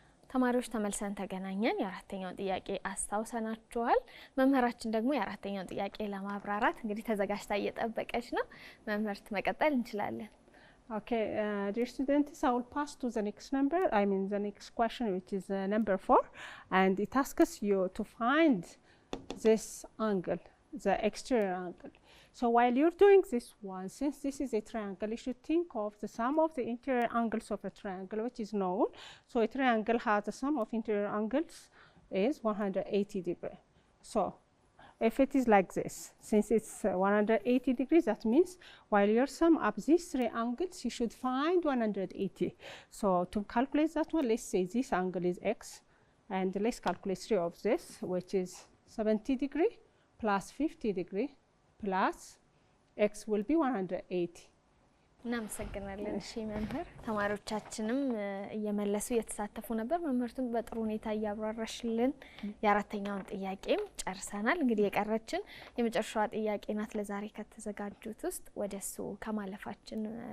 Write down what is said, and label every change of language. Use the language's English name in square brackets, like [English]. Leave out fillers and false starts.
[Amharic] ተማሪዎች ተመልሰን ተገናኘን። የአራተኛውን ጥያቄ አስታውሰናችኋል። መምህራችን ደግሞ የአራተኛውን ጥያቄ ለማብራራት እንግዲህ ተዘጋጅታ እየጠበቀች ነው። መምህርት መቀጠል እንችላለን። [English] Okay, dear students, I will pass to the next number, the next question, which is number 4, and it asks you to find this angle, the exterior angle. So while you're doing this one, since this is a triangle, you should think of the sum of the interior angles of a triangle, which is known. So a triangle has the sum of interior angles is 180 degrees. So if it is like this, since it's 180 degrees, that means while you sum up these 3 angles, you should find 180. So to calculate that one, let's say this angle is x, and let's calculate 3 of this, which is 70 degrees plus 50 degrees plus x will be 180. [Amharic] እናመሰግናለን። እሺ መምህር፣ ተማሪዎቻችንም እየመለሱ እየተሳተፉ ነበር። መምህርቱም በጥሩ ሁኔታ እያብራራሽልን የአራተኛውን ጥያቄም ጨርሰናል። እንግዲህ የቀረችን የመጨረሻዋ ጥያቄ ናት ለዛሬ ከተዘጋጁት ውስጥ። ወደሱ ከማለፋችን